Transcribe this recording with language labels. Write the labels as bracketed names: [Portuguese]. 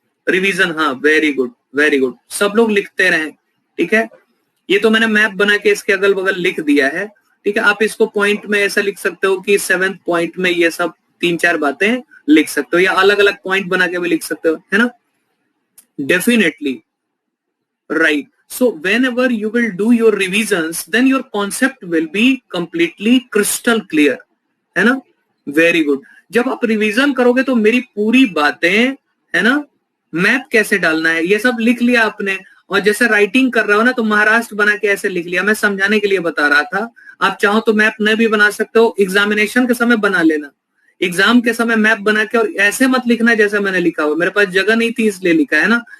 [Hindi] Revision, हाँ, [English] very good very good, [Hindi] सब लोग लिखते रहें। ठीक है, ये तो मैंने मैप बना के इसके अगल बगल लिख दिया है। ठीक है, आप इसको पॉइंट में ऐसा लिख सकते हो कि 7th पॉइंट में ये सब 3-4 बातें लिख सकते हो, या अलग अलग पॉइंट बना के भी लिख सकते हो, है ना। [English] Definitely right. So whenever you will do your revisions, then your concept will be completely crystal clear, [Hindi] है ना। [English] Very good। [Hindi] जब आप रिवीजन करोगे तो मेरी पूरी बातें, है ना, मैप कैसे डालना है ये सब लिख लिया आपने, और जैसे राइटिंग कर रहे हो ना तो महाराष्ट्र बना के ऐसे लिख लिया, मैं समझाने के लिए बता रहा था। आप चाहो तो मैप न भी बना सकते हो, एग्जामिनेशन के समय बना लेना, एग्जाम के समय मैप बना के, और ऐसे मत लिखना जैसे मैंने लिखा हुआ, मेरे पास जगह नहीं थी इसलिए लिखा, है ना।